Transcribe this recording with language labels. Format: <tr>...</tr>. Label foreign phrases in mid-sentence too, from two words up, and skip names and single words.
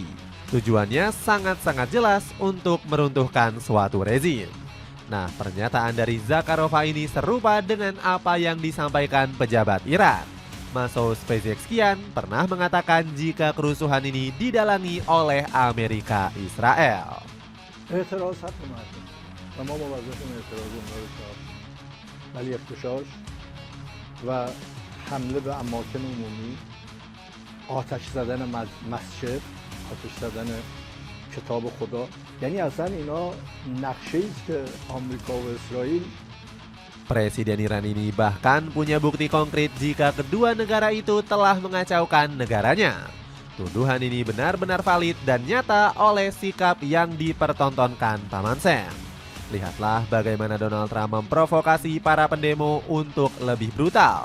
<id>Tujuannya sangat-sangat jelas untuk meruntuhkan suatu rezim. Nah, pernyataan dari Zakharova ini serupa dengan apa yang disampaikan pejabat Iran. Masoud Pezeshkian pernah mengatakan jika kerusuhan ini didalangi oleh Amerika Israel.</id> <fa>و ما موظفیم اعتراض اونها رو ولی اختشاش و حمله به اماکن عمومی، آتش زدن مسجد، آتش زدن کتاب خدا. یعنی اصلا اینا نقشه است که آمریکا و اسرائیل.</fa> <id>Presiden Iran ini bahkan punya bukti konkret jika kedua negara itu telah mengacaukan negaranya. Tuduhan ini benar-benar valid dan nyata oleh sikap yang dipertontonkan Paman Sam. Lihatlah bagaimana Donald Trump memprovokasi para pendemo untuk lebih brutal.</id>